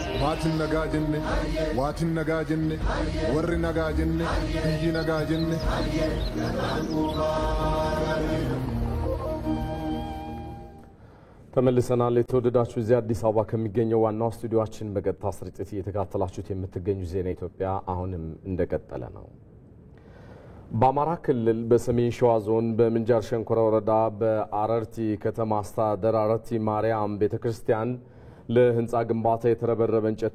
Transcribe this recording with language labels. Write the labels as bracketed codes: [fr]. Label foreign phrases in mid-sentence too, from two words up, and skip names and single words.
[om] maatiin nagaa jenne waatiin nagaa jenne warri nagaa jenne biyyi nagaa jenne [am] ተመልሰናል። የተወደዳችሁ እዚህ አዲስ አበባ ከሚገኘው ዋናው ስቱዲዮአችን በቀጥታ ስርጭት እየተከታተላችሁት የምትገኙ ዜና ኢትዮጵያ አሁንም እንደቀጠለ ነው። በአማራ ክልል በሰሜን ሸዋ ዞን በምንጃር ሸንኮራ ወረዳ በአረርቲ ከተማ አስተዳደር አረርቲ ማርያም ቤተክርስቲያን ለህንፃ ግንባታ የተረበረበ እንጨት